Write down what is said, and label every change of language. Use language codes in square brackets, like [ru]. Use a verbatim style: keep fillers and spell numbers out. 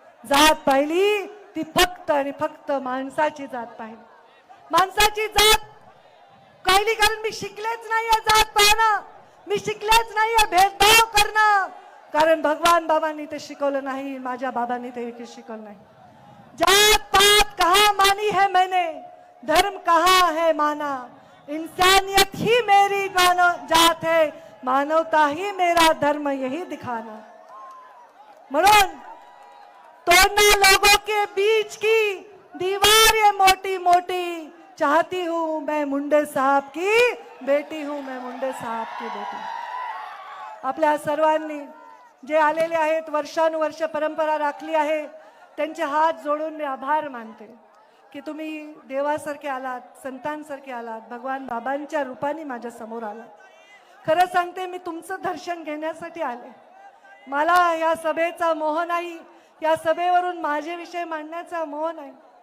[mr] जात पाहिली ती फक्त आणि फक्त माणसाची जात पाहिली. माणसाची जात पाहिली कारण मी शिकलेच नाहीये जात पाहणं, मी शिकलेच नाहीये भेदभाव करणं, कारण भगवान बाबांनी ते शिकवलं नाही, माझ्या बाबांनी ते शिकवलं नाही. [hi] जात पात कहा मानी है मैंने, धर्म कहा है माना, इंसानियत ही मेरी मानव जात है, मानवता ही मेरा धर्म यही दिखाना. म्हणून तोड़ना लोगों के बीच की दीवार ये मोटी मोटी, चाहती हूं मैं मुंडे साहब की बेटी हूं, मैं मुंडे साहब की बेटी. [mr] आपल्या सर्वांनी जे आलेले आहेत, वर्षानुवर्ष परंपरा राखली आहे, त्यांचे हात जोडून मी आभार मानते की तुम्ही देवासारखे आलात, संतांसारखे आलात, भगवान बाबांच्या रूपाने माझ्या समोर आलात. खरं सांगते, मी तुमचं दर्शन घेण्यासाठी आले. मला या सभेचा मोह नाही, या सभेवरून माझे विषय मांडण्याचा मोह नाही.